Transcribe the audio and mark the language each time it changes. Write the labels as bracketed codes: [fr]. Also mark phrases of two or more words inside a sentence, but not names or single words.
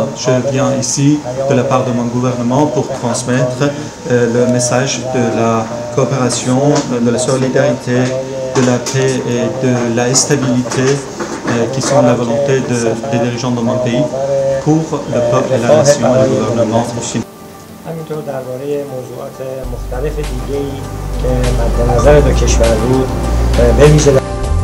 [fr] Je viens ici de la part de mon gouvernement pour transmettre le message de la coopération, de la solidarité, de la paix et de la stabilité qui sont la volonté des dirigeants de mon pays pour le peuple et la nation et le gouvernement chinois. [fa] همینطور درباره موضوعات مختلف دیگه‌ای که مد نظر دو کشور بود به ویژه